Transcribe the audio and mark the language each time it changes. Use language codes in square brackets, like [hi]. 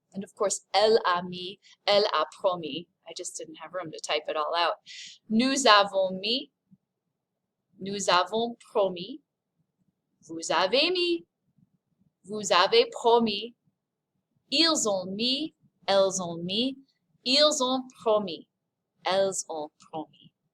[en] And of course, [fr] elle a mis, elle a promis. [en] I just didn't have room to type it all out. [fr] Nous avons mis, nous avons promis. Vous avez mis, vous avez promis. Ils ont mis, elles ont mis. Ils ont promis, elles ont promis.